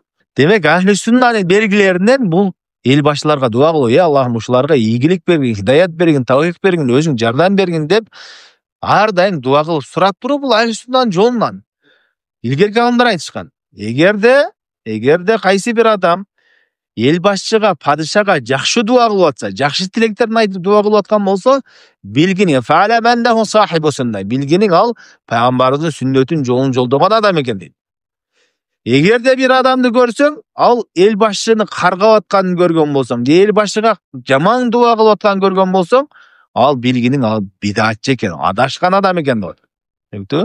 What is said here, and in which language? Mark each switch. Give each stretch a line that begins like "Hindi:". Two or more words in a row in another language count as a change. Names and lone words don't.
Kyrgyz: Демек Ахли-Сүннанын белгилеринен бул эл башчыларга дуа кылуу, Аллахым ушуларга ийгилик бергин, хидаят бергин, тавфик бергин, өзүң жардам бергин деп ар дайым дуа кылып сурап туруу бул Ахли-Сүннанын жолунан. Илгерки адамдар айтышкан. Эгерде кайсы бир адам эл башчыга, падышага жакшы дуа кылып атса, жакшы тилектерин айтып дуа кылып аткан болсо,
Arabic: билгини فاعلم أنه صاحب سنة.
Kyrgyz: Билгини ал пайгамбарыбыздын сүннөтүн жолун жолдогон адам экен дейт. Эгерде бир адамды көрсөң, ал эл башчыны каргап атканын көргөн болсоң, эл башчыга жаман дуа кылып атканын көргөн болсоң, ал билгини ал бидатчы экен, адашкан адам экен деп.